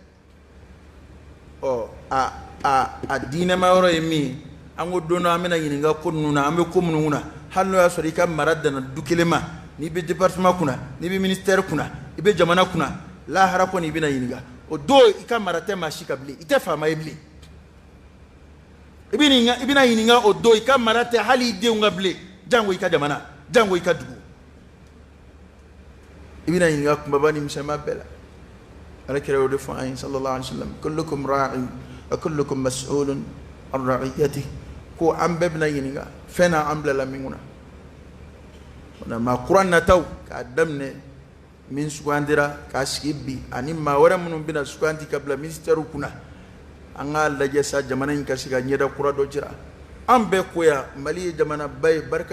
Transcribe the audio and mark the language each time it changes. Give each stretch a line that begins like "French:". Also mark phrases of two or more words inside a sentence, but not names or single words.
Bambara: a diinɛma yɔrɔ ye min ye an ko don dɔ an bɛna ɲininka ko ninnu na an bɛ ko minnu kunna hali n'o y'a sɔrɔ i ka mara danna du kelen ma n'i bɛ département kunna n'i bɛ ministère kunna i bɛ jamana kunna lahara kɔni i bɛna ɲininka o don i ka mara tɛ maa si ka bilen i tɛ faama ye bilen i bɛna ɲininka o don i ka mara tɛ hali i denw ka bilen jango i ka jamana jango i ka dugu i bɛna ɲininka kunbaba ni misɛnman bɛɛ la alakira y'o de fɔ an ye
Arabic: صلى الله عليه وسلم كلكم راع وكلكم مسؤول عن رعيته
Bambara: ko an bɛɛ bɛna ɲininka fɛn na an bilala min kunna maa kura nataw k'a daminɛ min sugandira k'a sigi bi ani maa wɛrɛ minnu bɛna sugandi ka bila ministère kunna anga lajɛ sa jamana in ka se ka ɲɛda kura dɔ jira an bɛɛ ko yan Mali ye jamana ba ye barika